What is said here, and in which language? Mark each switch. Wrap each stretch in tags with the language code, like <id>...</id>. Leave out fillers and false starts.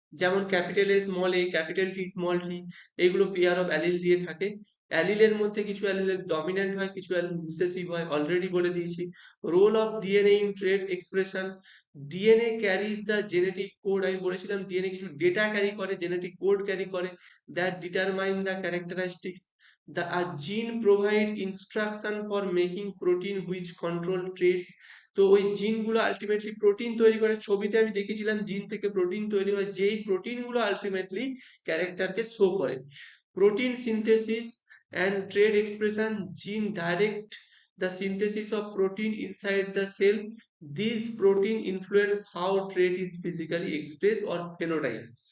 <bn>যেমন capital a small A, capital T small tea, এগুলো pair of allele দিয়ে থাকে। অ্যালিলের মধ্যে কিছু অ্যালিলের ডমিন্যান্ট হয়, কিছু অ্যালিল রিসেসিভ হয়, অলরেডি বলে দিয়েছি।</bn> <en>Role of DNA in trait expression. DNA carries the genetic code,</en> <bn>আমি বলেছিলাম ডিএনএ কিছু ডেটা ক্যারি করে,</bn> <en>Genetic code carry করে, that determine the characteristics. The a gene provide instruction for making protein which control traits।</en> <bn>তো ওই জিন গুলো ultimately protein তৈরি করে। ছবিতে আমি দেখেছিলাম জিন থেকে প্রোটিন তৈরি হয়, যেই প্রোটিন গুলো আলটিমেটলি ক্যারেক্টারকে শো করে। Protein synthesis</bn> <en>and trait expression, gene direct the synthesis of protein inside the cell. These protein influence how trait is physically expressed or phenotype.</en>